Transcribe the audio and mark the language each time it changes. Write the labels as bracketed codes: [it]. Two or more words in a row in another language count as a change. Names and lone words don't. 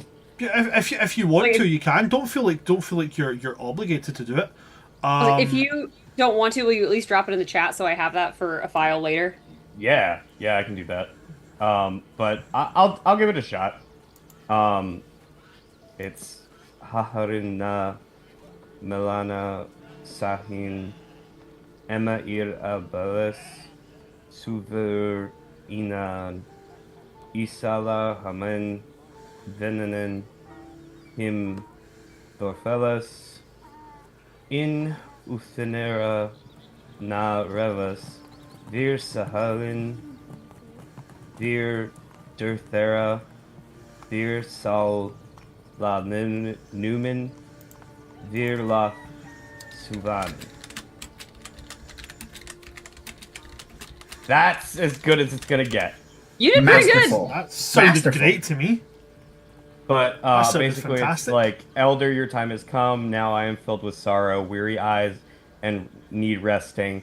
[en] Yeah, if you want Like, to, you can. Don't feel like you're obligated to do it. If you don't want to, will you at least drop it in the chat so I have that for a file later? Yeah, I can do that. But I'll give it a shot. It's Haharina Melana Sahin Emma Ir Abeles Suver Inan Isala Hamen Venenen Him Dorfeles In Uthenera Na Reves Vir Sahalin Vir Durthera Vir Sal La Numen Vir La Suvan. That's as good as it's gonna get. You did pretty good. Masterful. That sounded Masterful. great to me. But That sounded basically, fantastic. it's like, Elder, your time has come. Now I am filled with sorrow, weary eyes, and need resting.